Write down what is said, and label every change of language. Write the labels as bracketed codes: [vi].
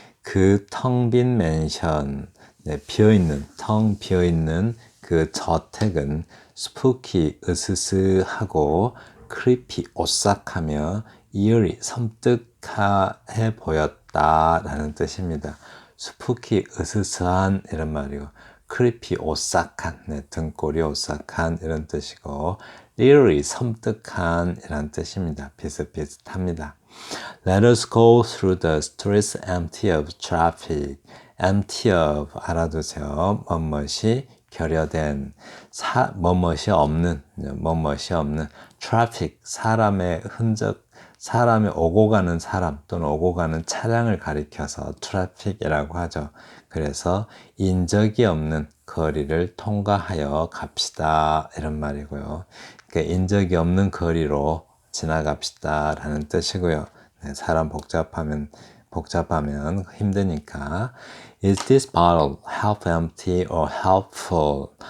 [ko] 그 텅 빈 맨션, 네, 비어있는, 텅 비어있는 그 저택은 spooky, 으스스하고 creepy, 오싹하며 eerie, 섬뜩해 보였다라는 뜻입니다. spooky, 으스스한 이런 말이고 creepy, 오싹한, 네, 등골이 오싹한 이런 뜻이고 eerie, 섬뜩한 이런 뜻입니다. 비슷비슷합니다. [en] Let us go through the streets empty of traffic. [ko] empty of 알아두세요. 뭐뭇이 결여된, 뭐뭇이 없는, 뭐뭇이 없는 traffic, 사람의 흔적, 사람이 오고 가는 사람 또는 오고 가는 차량을 가리켜서 traffic이라고 하죠. 그래서 인적이 없는 거리를 통과하여 갑시다 이런 말이고요. 그러니까 인적이 없는 거리로 지나갑시다 라는 뜻이고요. 네, 사람 복잡하면 힘드니까. [en] Is this bottle half empty or half full?